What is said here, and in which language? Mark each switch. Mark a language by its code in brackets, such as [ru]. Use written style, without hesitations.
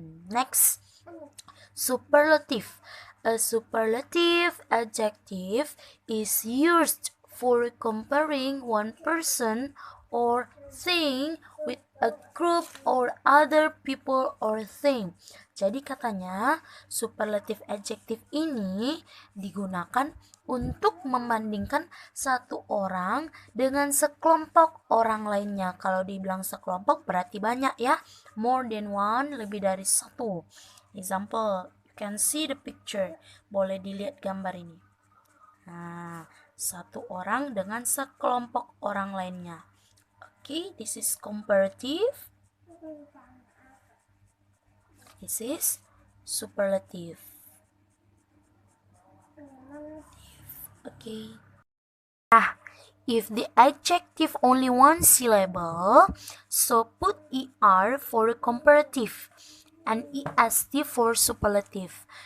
[en] Next, superlative. A superlative adjective is used for comparing one person or thing with a group or other people or thing. [id] Jadi katanya superlative adjective ini digunakan untuk membandingkan satu orang dengan sekelompok orang lainnya. Kalau dibilang sekelompok berarti banyak ya. [en] More than one, [id] lebih dari satu. [en] Example, you can see the picture. [id] Boleh dilihat gambar ini. Nah, satu orang dengan sekelompok orang lainnya. [en] Okay, this is comparative. This is superlative. Okay. If the adjective only one syllable, so put er for comparative and est for superlative.